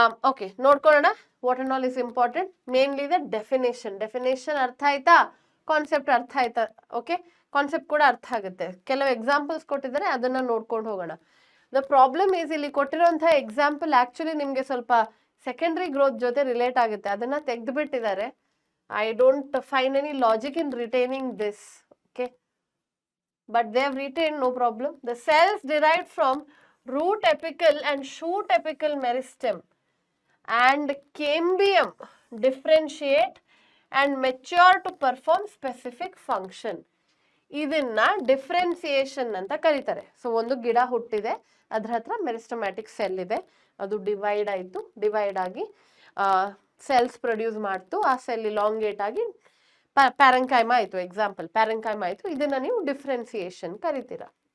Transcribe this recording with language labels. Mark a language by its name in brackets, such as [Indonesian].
[English] okay, [Kannada] ನೋಡ್ಕೊಳ್ಳೋಣ. [English] What and all is important. Mainly the definition [Kannada] ಅರ್ಥ ಆಯ್ತಾ? [English] Concept ಅರ್ಥ ಆಯ್ತಾ? [Kannada] ಓಕೆ, ಕಾನ್ಸೆಪ್ಟ್ ಕೂಡ ಅರ್ಥ ಆಗುತ್ತೆ. ಕೆಲವು ಎಕ್ಸಾಂಪಲ್ಸ್ ಕೊಟ್ಟಿದ್ದಾರೆ, ಅದನ್ನ ನೋಡ್ಕೊಂಡು ಹೋಗೋಣ. ದ ಪ್ರಾಬ್ಲಮ್ ಈಸ್, ಇಲ್ಲಿ ಕೊಟ್ಟಿರುವಂತಹ ಎಕ್ಸಾಂಪಲ್ ಆಕ್ಚುಲಿ ನಿಮ್ಗೆ ಸ್ವಲ್ಪ ಸೆಕೆಂಡರಿ ಗ್ರೋತ್ ಜೊತೆ ರಿಲೇಟ್ ಆಗುತ್ತೆ. ಅದನ್ನ ತೆಗೆದುಬಿಟ್ಟಿದ್ದಾರೆ. [English] I don't find any logic in retaining this. Okay, but they have retained, no problem. The cells derived from root apical and shoot apical meristem and cambium differentiate and mature to perform specific function. [Kannada] ಇದನ್ನ differentiation ಅಂತ ಕರೀತಾರೆ. So ಒಂದು ಗಿಡ ಹುಟ್ಟಿದೆ, ಅದ್ರ ಹತ್ರ meristematic cell ಇದೆ, ಅದು ಡಿವೈಡ್ ಆಗಿ ಸೆಲ್ಸ್ ಪ್ರೊಡ್ಯೂಸ್ ಮಾಡ್ತು. ಆ ಸೆಲ್ ಇಲಾಂಗೇಟ್ ಆಗಿ ಪ್ಯಾರೆಂಕೈಮ ಆಯ್ತು, ಎಕ್ಸಾಂಪಲ್ ಪ್ಯಾರೆಂಕೈಮ ಆಯ್ತು, ಇದನ್ನ ನೀವು ಡಿಫ್ರೆನ್ಸಿಯೇಷನ್ ಕರಿತೀರಾ.